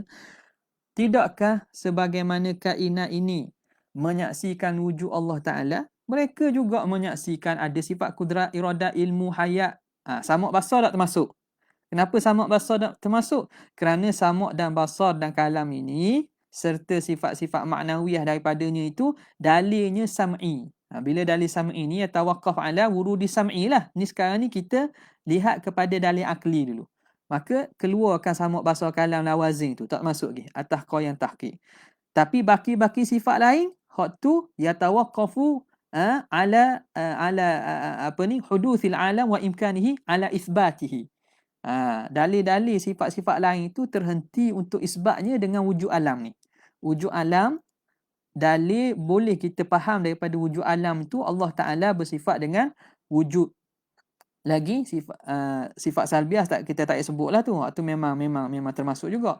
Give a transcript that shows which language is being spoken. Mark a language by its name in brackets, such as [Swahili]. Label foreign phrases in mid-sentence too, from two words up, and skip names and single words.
[Malay] Tidakkah sebagaimana kainat ini menyaksikan wujud [Arabic] الله تعالى, [Malay] mereka juga menyaksikan ada sifat kudrat, iradat, ilmu, hayat. Sama' basar tak termasuk. Kenapa sama' basar tak termasuk? Kerana sama' dan basar dan kalam ini serta sifat-sifat maknawiyah daripadanya itu dalilnya sam'i. Bila dalil sam'i ni [Arabic] توقف على ورود السمع [Malay] lah. Ni sekarang ni kita lihat kepada dalil akli dulu. Maka keluarkan sama' basar kalam lawazim tu, tak masuk lagi atas qaul yang tahqiq. Tapi baki-baki sifat lain, hak tu [Arabic] يتوقف على حدوث العالم وإمكانه على إثباته. [Malay] Dalil-dalil sifat-sifat lain itu terhenti untuk isbatnya dengan wujud alam ni. Wujud alam, dalil boleh kita faham daripada wujud alam itu [Arabic] الله تعالى [Malay] bersifat dengan wujud. Lagi sifat salbiah kita tak sebutlah tu. Itu memang termasuk juga.